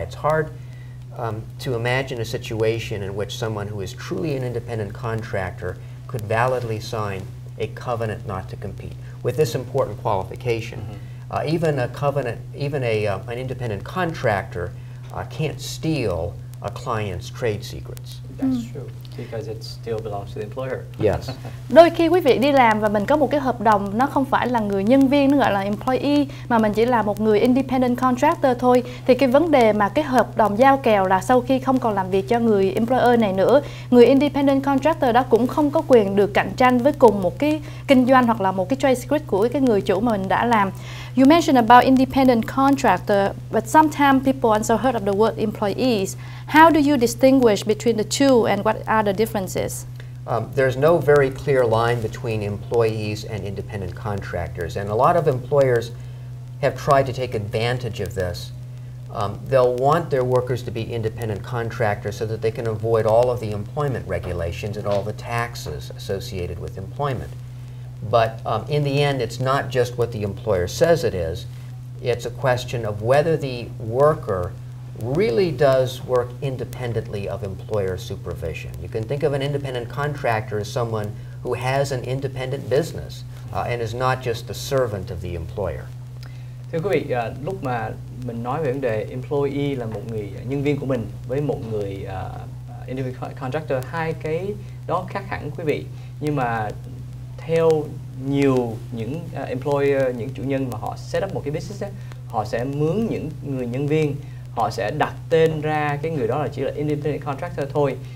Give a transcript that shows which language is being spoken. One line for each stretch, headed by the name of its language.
English: It's hard to imagine a situation in which someone who is truly an independent contractor could validly sign a covenant not to compete with this important qualification. Even an independent contractor can't steal a client's trade secrets. That's true, because it still belongs to the employer. Yes.
Vietnamese: Đôi khi quý vị đi làm và mình có một cái hợp đồng, nó không phải là người nhân viên, nó gọi là employee, mà mình chỉ là một người independent contractor thôi. Thì cái vấn đề mà cái hợp đồng giao kèo là sau khi không còn làm việc cho người employer này nữa, người independent contractor đó cũng không có quyền được cạnh tranh với cùng một cái kinh doanh hoặc là một cái trade secret của cái người chủ mà mình đã làm.
English: You mentioned about independent contractor, but sometimes people also heard of the word employees. How do you distinguish between the two, and what are the differences? There's no very clear line between employees and independent contractors, and a lot of employers have tried to take advantage of this. They'll want their workers to be independent contractors so that they can avoid all of the employment regulations and all the taxes associated with employment. But in the end, it's not just what the employer says it is. It's a question of whether the worker really does work independently of employer supervision. You can think of an independent contractor as someone who has an independent business and is not just the servant of the employer.
Vietnamese: Thưa quý vị, lúc mà mình nói về vấn đề employee là một người nhân viên của mình với một người independent contractor, hai cái đó khác hẳn quý vị. Nhưng mà theo nhiều những employer, những chủ nhân mà họ set up một cái business ấy, họ sẽ mướn những người nhân viên, họ sẽ đặt tên ra cái người đó là chỉ là independent contractor thôi.